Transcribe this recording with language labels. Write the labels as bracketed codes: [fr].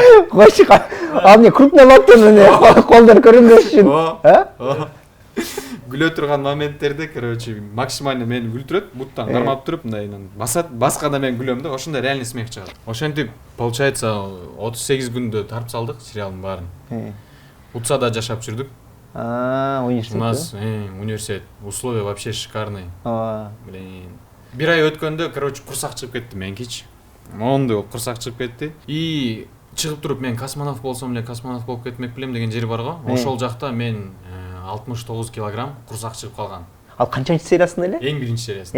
[ky] Койчу, ал эмне крупный локтон эмне колдор көрүнбөш үчүн. Күлө турган моменттерде, короче, максимально мени күлдүрөт, буттан кармап туруп, мындай басат, басканда мен күлөм да, ошондо реальный смех чыгат. Ошентип, [ru] получается, [ky] 38 күндө тарып салдык сериалдын баарын. Уцада жашап жүрдүк. Университет. [ru] У нас университет, условия вообще шикарные. Блин. [ky] Бир ай өткөндө, короче, курсак чыгып кетти меникичи. Моундай болуп курсак чыгып кетти. И чыгып туруп мен космонавт болсом эле космонавт болуп кетмек белем деген жер бар го. Ошол жакта мен 69 килограмм курсак чыгып калган. Ал канчанчы сериясында эле? Эң биринчи сериясында.